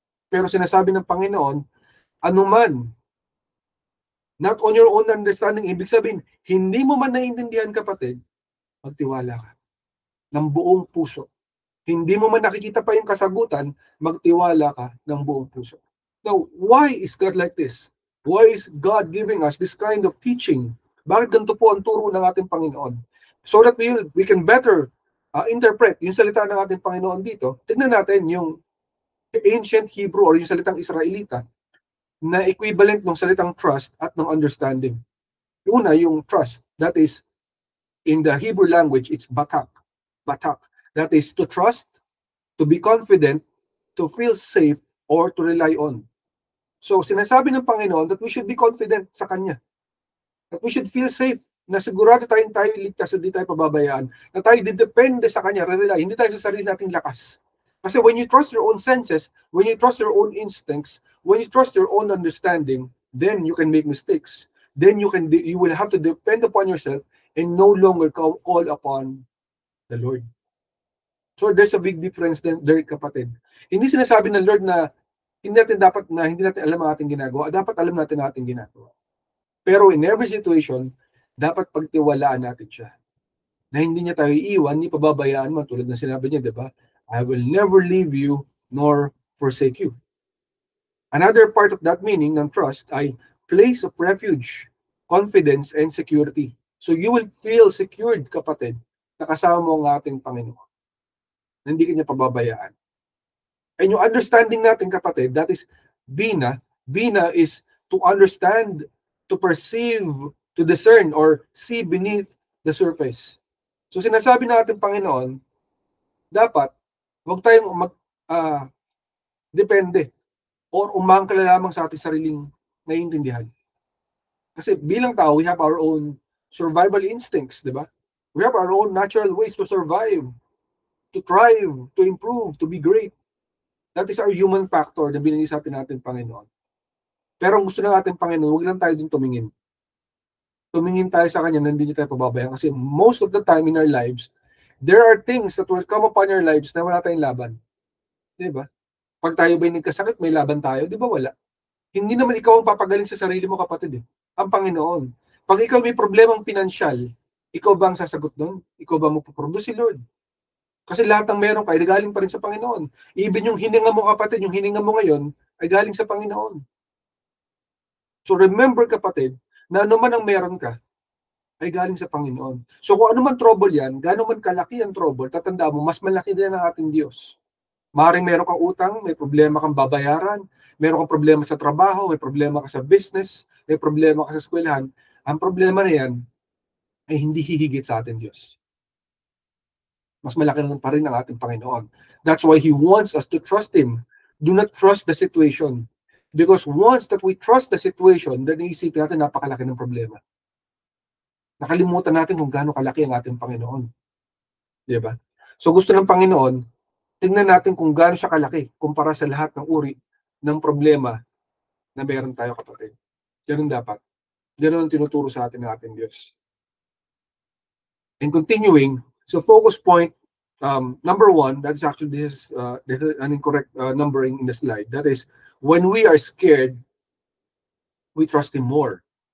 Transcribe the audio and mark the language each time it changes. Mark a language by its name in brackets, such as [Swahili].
[Filipino] Pero sinasabi ng Panginoon, anuman, [English] not on your own understanding, [Filipino] ibig sabihin, hindi mo man naiintindihan, kapatid, magtiwala ka ng buong puso. Hindi mo man nakikita pa yung kasagutan, magtiwala ka ng buong puso. [English] Now, why is God like this? Why is God giving us this kind of teaching? [Filipino] Bakit ganito po ang turo ng ating Panginoon? [English] So that we can better interpret [Filipino] yung salita ng ating Panginoon dito. Tignan natin yung ancient Hebrew or yung salitang Israelita na equivalent ng salitang trust at ng understanding. Una, yung trust. [English] That is, in the Hebrew language, it's batak. Batak. That is to trust, to be confident, to feel safe, or to rely on. [Filipino] So, sinasabi ng Panginoon [English] that we should be confident [Filipino] sa Kanya. [English] That we should feel safe, [Filipino] na sigurado tayo ligtas at di tayo pababayaan, na tayo didepende sa Kanya, rely, hindi tayo sa sarili nating lakas. [English] Kasi when you trust your own senses, when you trust your own instincts, when you trust your own understanding, then you can make mistakes. Then you will have to depend upon yourself and no longer call upon the Lord. So there's a big difference there, kapatid. [Filipino] Hindi sinasabi ng Lord na hindi natin alam ang ating ginagawa. Dapat alam natin ang ating ginagawa. Pero [English] in every situation, [Filipino] dapat pagtiwalaan natin siya. Na hindi niya tayo iiwan, ni pababayaan mo, tulad ng sinabi niya, di ba? [English] I will never leave you nor forsake you. Another part of that meaning ng trust ay place of refuge, confidence, and security. So you will feel secured, [Filipino] kapatid, na kasama mo ang ating Panginoon. Hindi ka niya pababayaan. And yung understanding natin, kapatid, [English] that is Bina. Bina is to understand, to perceive, to discern, or see beneath the surface. [Filipino] So sinasabi natin, Panginoon, dapat huwag tayong depende or umangkala lamang sa ating sariling naiintindihan. [English] Kasi bilang tao, we have our own survival instincts, [Filipino] di ba? [English] We have our own natural ways to survive, to thrive, to improve, to be great. That is our human factor [Filipino] na binigay sa atin natin, Panginoon. Pero ang gusto ng ating Panginoon, huwag lang tayo dun tumingin. Tumingin tayo sa Kanya na hindi tayo pababayaan. [English] Kasi most of the time in our lives, there are things that will come upon our lives [Filipino] na wala tayong laban. Di ba? Pag tayo ba'y nagkasakit, may laban tayo. Di ba wala? Hindi naman ikaw ang papagaling sa sarili mo, kapatid. Ang Panginoon. Pag ikaw may problemang pinansyal, ikaw ba ang sasagot doon? Ikaw ba magpuproduce si Lord? Kasi lahat ng meron ka ay galing pa rin sa Panginoon. Even yung hininga mo, kapatid, yung hininga mo ngayon ay galing sa Panginoon. So remember, kapatid, na ano man ang meron ka ay galing sa Panginoon. So kung ano man trouble yan, gaano man kalaki ang trouble, tatandaan mo, mas malaki din ang ating Diyos. Maaaring meron kang utang, may problema kang babayaran, meron kang problema sa trabaho, may problema ka sa business, may problema ka sa eskwelahan. Ang problema na yan ay hindi hihigit sa ating Diyos. Mas malaki naman pa rin ang ating Panginoon. [English] That's why He wants us to trust Him. Do not trust the situation. Because once that we trust the situation, then [Filipino] iisipin natin napakalaki ng problema. Nakalimutan natin kung gaano kalaki ang ating Panginoon. Di ba? So gusto ng Panginoon, tingnan natin kung gaano siya kalaki kumpara sa lahat ng uri ng problema na meron tayo, kapatid. Ganun dapat. Ganun ang tinuturo sa atin ng ating Diyos. [English] And continuing, so focus point number 1, that's actually this is an incorrect numbering in the slide. That is, when we are scared, we trust Him more.